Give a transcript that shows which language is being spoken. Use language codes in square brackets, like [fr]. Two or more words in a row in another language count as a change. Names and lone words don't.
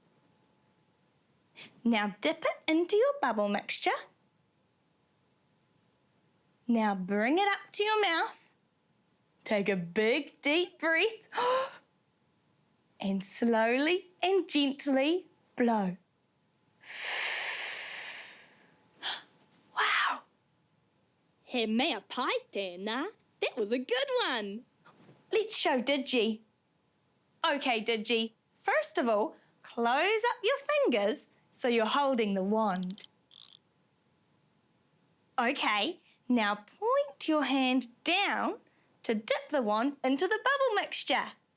[en] Now dip it into your bubble mixture. Now bring it up to your mouth. Take a big deep breath and slowly and gently blow. Wow! [mi] He mea pai tēnā. [en] That was a good one. Let's show Digi. Okay, Digi. First of all, close up your fingers so you're holding the wand. Okay, now point your hand down to dip the wand into the bubble mixture.